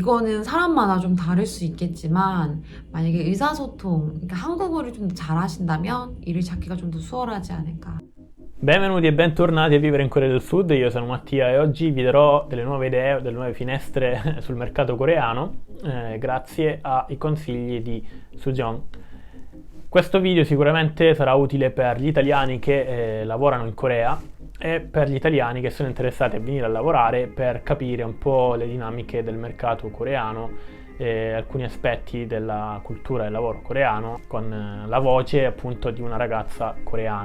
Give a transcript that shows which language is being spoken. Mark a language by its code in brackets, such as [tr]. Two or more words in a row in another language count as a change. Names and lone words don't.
[ko] 이거는 사람마다 좀 다를 수 있겠지만 만약에 의사소통, 그러니까 한국어를 좀 더 잘하신다면 일을 찾기가 좀 더 수월하지 않을까. [it] Benvenuti e bentornati a Vivere in Corea del Sud, io sono Mattia e oggi vi darò delle nuove idee, delle nuove finestre sul mercato coreano grazie ai consigli di Sujong. Questo video sicuramente sarà utile per gli italiani che lavorano in Corea e per gli italiani che sono interessati a venire a lavorare per capire un po' le dinamiche del mercato coreano e alcuni aspetti della cultura del lavoro coreano con la voce appunto di una ragazza coreana.